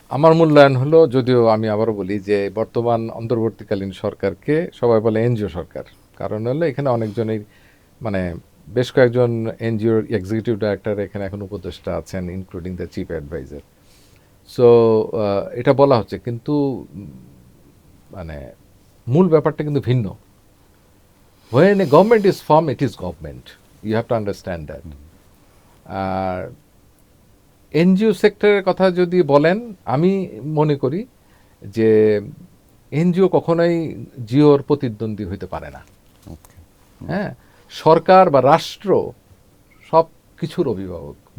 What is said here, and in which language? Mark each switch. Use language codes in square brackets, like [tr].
[bn] আমার মূল্যায়ন হলো, যদিও আমি আবারও বলি যে বর্তমান অন্তর্বর্তীকালীন সরকারকে সবাই বলে এনজিও সরকার, কারণ হলো এখানে অনেকজনের মানে বেশ কয়েকজন এনজিওর এক্সিকিউটিভ ডাইরেক্টর এখানে এখন উপদেষ্টা আছেন, [en] Including the chief adviser. [bn] So এটা বলা হচ্ছে, কিন্তু মানে মূল ব্যাপারটা কিন্তু ভিন্ন। [en] when a government is formed, it is government, you have to understand that. [bn] আর NGO সেক্টরের কথা যদি বলেন, আমি মনে করি যে এনজিও কখনোই জিওর প্রতিদ্বন্দ্বী হইতে পারে না। হ্যাঁ, সরকার বা রাষ্ট্র সব কিছুর অভিভাবক।